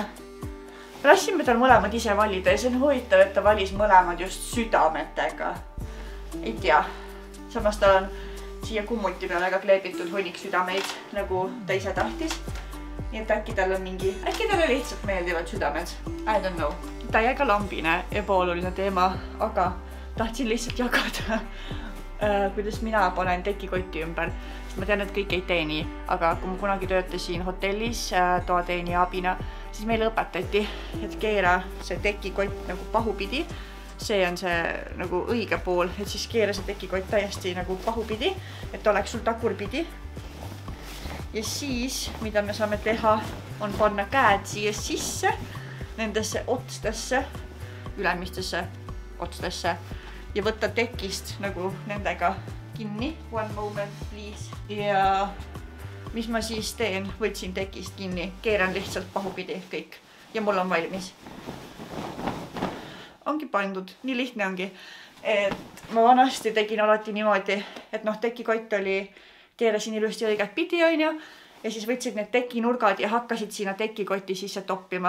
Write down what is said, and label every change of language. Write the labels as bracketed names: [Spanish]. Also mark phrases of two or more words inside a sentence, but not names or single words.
[Estonian] Lasime tal mõlemad ise valida ja see on huvitav, et ta valis mõlemad just südametega. Ei tea. Samas tal on siia kummuti peale ka kleebitud hunnik südameid, nagu ta ise tahtis. Nii et äkki talle lihtsalt meeldivad südamed. [English] I don't know. [Estonian] Täiega lambine ebaoluline teema, aga tahtsin lihtsalt jagada, kuidas mina panen tekikotti ümber. Sest ma tean, et kõik ei tee nii, aga kui ma kunagi töötasin hotellis toateenija abina, siis meile õpetati, et keera see tekikott nagu pahupidi. See on see nagu õige pool, et siis keera see tekikott täiesti nagu pahupidi, et oleks sul tagurpidi. Ja siis, mida me saame teha, on panna käed siia sisse, nendesse otstesse, ülemistesse otstesse ja võtta tekist nagu nendega kinni. [English] One moment, please. [Estonian] Ja mis ma siis teen? Võtsin tekist kinni, keeran lihtsalt pahupidi kõik ja mul on valmis. Ongi pandud, nii lihtne ongi. Et ma vanasti tegin alati niimoodi, et tekikott oli, keerasin ilusti õiget pidi, onju, ja siis võtsid need tekinurgad ja hakkasid sinna tekikotti sisse toppima.